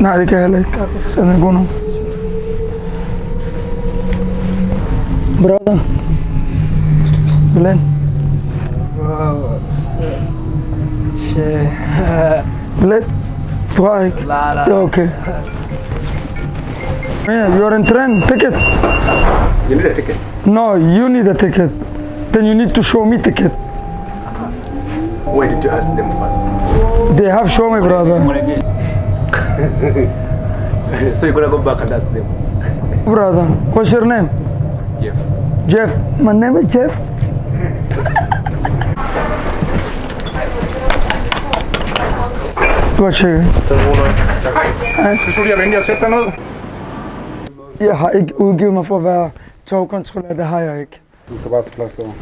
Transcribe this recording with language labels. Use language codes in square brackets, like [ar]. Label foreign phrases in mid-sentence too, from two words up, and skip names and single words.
[da] Nej, det kan jeg heller ikke. Så den er god nu. Brother. Billet. Shit. Billet. Du har ikke. Det er okay. [en] Yeah, you're in train. Ticket. You need a ticket. No, you need a ticket. Then you need to show me ticket. Why did you ask them first? They have show me, brother. So you're gonna go back and ask them? Brother, what's your name? Jeff. Jeff. My name is Jeff. [da] Du har tjekket. Så skulle jeg vente og sætte dig ned. Jeg har ikke udgivet mig for at være togkontrollør, det har jeg ikke. Du skal bare til plads derovre.